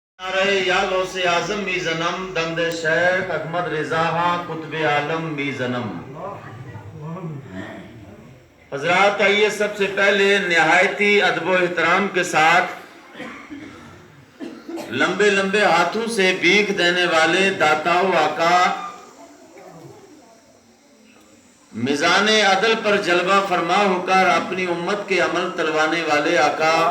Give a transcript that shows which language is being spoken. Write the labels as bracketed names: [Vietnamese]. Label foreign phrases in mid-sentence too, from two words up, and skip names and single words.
[Persian] یا غوث اعظم می زنم دمد شیخ احمد رضا ہاں قطب عالم می زنم۔ [Urdu] حضرات آئیے سب سے پہلے نہایتی ادب و احترام کے ساتھ لمبے لمبے ہاتھوں سے بھیک دینے والے داتاؤ آقا، میزان عدل پر جلوہ فرما ہو کر اپنی امت کے عمل تلوانے والے آقا،